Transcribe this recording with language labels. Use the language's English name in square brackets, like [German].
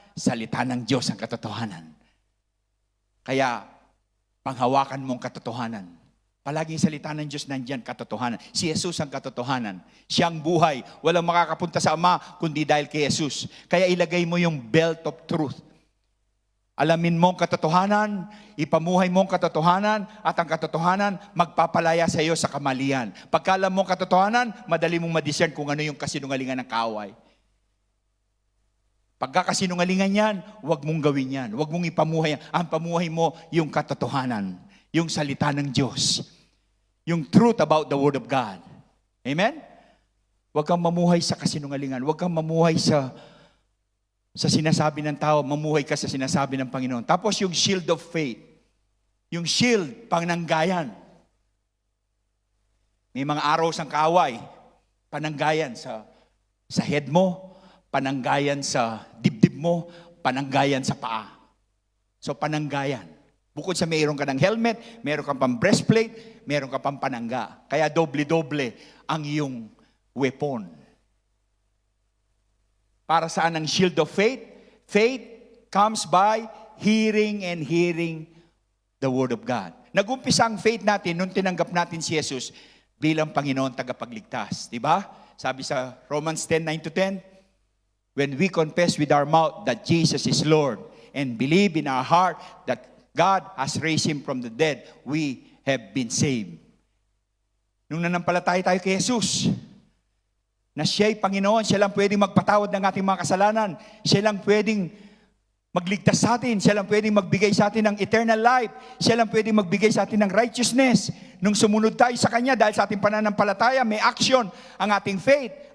[Filipino] Salita ng Diyos ang katotohanan. Kaya, panghawakan mong katotohanan. Palaging salita ng Diyos nandyan, katotohanan. Si Jesus ang katotohanan. Siyang buhay. Walang makakapunta sa Ama kundi dahil kay Jesus. Kaya ilagay mo yung belt of truth. Alamin mo ang katotohanan, ipamuhay mo ang katotohanan, at ang katotohanan magpapalaya sa iyo sa kamalian. Pagka alam mo ang katotohanan, madali mong madiscern kung ano yung kasinungalingan ng kaaway. Pagkakasinungalingan yan, huwag mong gawin yan. Huwag mong ipamuhay yan. Ang pamuhay mo, yung katotohanan. Yung salita ng Diyos. [English] Yung truth about the Word of God. Amen? [Filipino] Huwag kang mamuhay sa kasinungalingan. Huwag kang mamuhay sa sinasabi ng tao. Mamuhay ka sa sinasabi ng Panginoon. Tapos yung shield of faith. Yung shield, pananggayan. May mga arrows ang kaaway. Pananggayan sa head mo, pananggayan sa dibdib mo, pananggayan sa paa. So pananggayan. Bukod sa mayroon ka ng helmet, mayroon ka pang breastplate, mayroon ka pang panangga. Kaya doble-doble ang iyong weapon. Para saan ang shield of faith? [English] Faith comes by hearing and hearing the Word of God. [Filipino] Nag-umpisa ang faith natin nung tinanggap natin si Jesus bilang Panginoon tagapagligtas. Diba? Sabi sa [English] Romans 10:9-10, when we confess with our mouth that Jesus is Lord and believe in our heart that God has raised Him from the dead, we have been saved. [Filipino] Nung nanampalataya tayo kay Jesus, na siya'y Panginoon, siya lang pwedeng magpatawad ng ating mga kasalanan, siya lang pwedeng magligtas sa atin, siya lang pwedeng magbigay sa atin ng eternal life, siya lang pwedeng magbigay sa atin ng righteousness. Nung sumunod tayo sa Kanya dahil sa ating pananampalataya, may action ang ating faith.